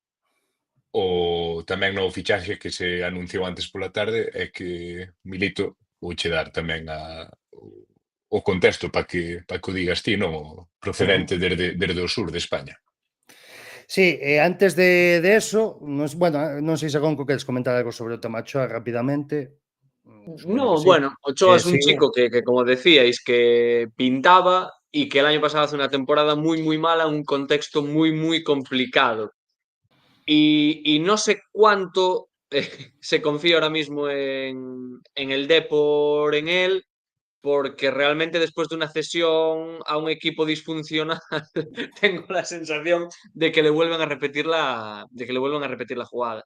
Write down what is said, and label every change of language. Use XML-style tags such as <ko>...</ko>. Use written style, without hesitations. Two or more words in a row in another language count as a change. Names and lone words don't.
<gl>tamén no fichaxe que se anunciou antes pola tarde é que Milito vouche dar tamén o contexto para que o digas ti, non? O procedente desde o sur de España.</gl> <es>Sí, antes de eso,</es> <gl>bueno, non sei se Gonco queres comentar algo sobre o tema Ochoa rapidamente. Supoño que</gl> <es>No, sí. bueno, Ochoa es un Sigo. chico que, como decíais, que pintaba y que el año pasado hace una temporada muy, muy mala en un contexto muy, muy complicado. Y no sé cuánto se confía ahora mismo en el Depor, en él, porque realmente después de una cesión a un equipo disfuncional tengo la sensación de que le vuelven a repetir la jugada.</es>